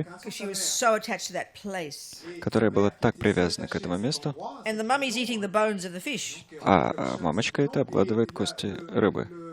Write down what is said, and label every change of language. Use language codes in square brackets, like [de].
[en] because she was so attached to that place. [ru] которая была так привязана к этому месту, [en] And the mummy's eating the bones of the fish. [ru] а мамочка это обгладывает кости рыбы.